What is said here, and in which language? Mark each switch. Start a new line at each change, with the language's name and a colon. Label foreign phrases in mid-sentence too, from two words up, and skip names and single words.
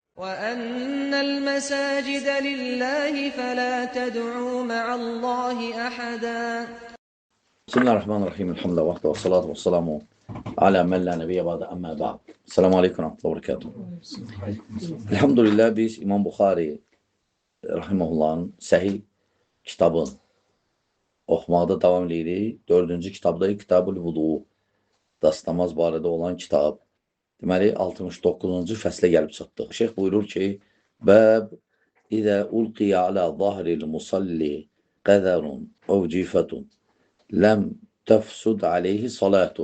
Arabic: وَأَنَّ الْمَسَاجِدَ لِلَّهِ فَلَا تَدْعُوا مَعَ اللّٰهِ أَحَدًا. بسم الله الرحمن الرحيم. الحمد لله والصلاة والسلام على من لا نبي بعده أما بعد. السلام عليكم ورحمة الله وبركاته.
Azerbaijani: Elhamdülillah biz İmam Buxari rahimehullahın səhih kitabını oxumaqda davam edirik. 4-cü kitabda Kitab-ül Vudu, dastamaz barədə olan kitab. Deməli 69-cu fəslə gəlib çatdıq. Şeyx buyurur ki:
Arabic: "باب إذا ألقي على ظهر المصلي قذر أو جيفة لم تفسد عليه صلاته."